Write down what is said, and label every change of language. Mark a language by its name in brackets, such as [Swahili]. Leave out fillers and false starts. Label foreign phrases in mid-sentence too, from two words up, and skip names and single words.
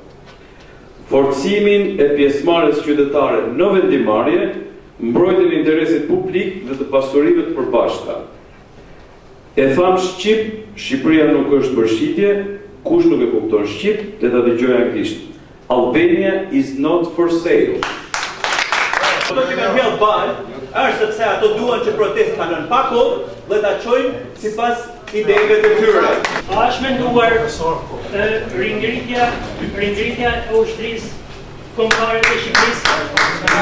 [Albanian] Forcimin e pjesëmarrjes qytetare në vendimarrje, mbrojtjen e interesit publik dhe të pasurive të përbashkëta. E tham shqip, Shqipëria nuk është për shitje, kush nuk e kupton shqip, le ta dëgjojë anglisht. [English] Albania is not for sale. [Albanian] Do të kemi mbjell bal, është sepse ato duan që protestë kalon pa kohë dhe ta çojnë sipas ideve të tyre. A është menduar ringritja e ushtrisë kombëtare të Shqipërisë?